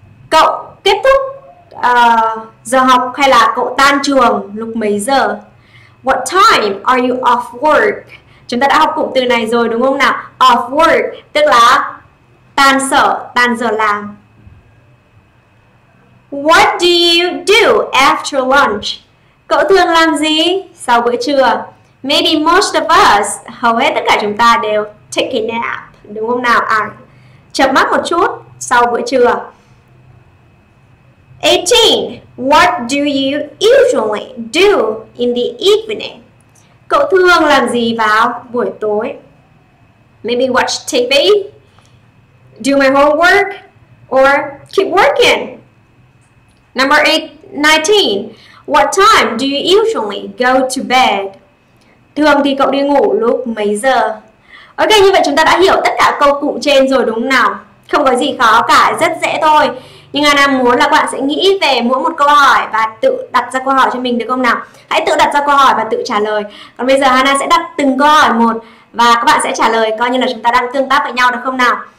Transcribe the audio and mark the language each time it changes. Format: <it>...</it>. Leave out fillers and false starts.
<vi>Cậu kết thúc giờ học hay là cậu tan trường lúc mấy giờ?</vi> <en>What time are you off work?</en> <vi>Chúng ta đã học cụm từ này rồi đúng không nào? Off work tức là tan sở, tan giờ làm.</vi> <en>What do you do after lunch?</en> <vi>Cậu thường làm gì sau bữa trưa?</vi> <en>Maybe most of us,</en> <vi>hầu hết tất cả chúng ta đều</vi> <en>take a nap,</en> <vi>đúng không nào? Chợp mắt một chút sau bữa trưa. 18.</vi> <en>What do you usually do in the evening?</en> <vi>Cậu thường làm gì vào buổi tối?</vi> <en>Maybe watch TV, do my homework, or keep working. Number 19. What time do you usually go to bed?</en> <vi>Thường thì cậu đi ngủ lúc mấy giờ? Ok, như vậy chúng ta đã hiểu tất cả câu cụm trên rồi đúng không nào? Không có gì khó cả, rất dễ thôi. Nhưng Anna muốn là các bạn sẽ nghĩ về mỗi một câu hỏi và tự đặt ra câu hỏi cho mình được không nào? Hãy tự đặt ra câu hỏi và tự trả lời. Còn bây giờ Hana sẽ đặt từng câu hỏi một và các bạn sẽ trả lời, coi như là chúng ta đang tương tác với nhau được không nào?</vi>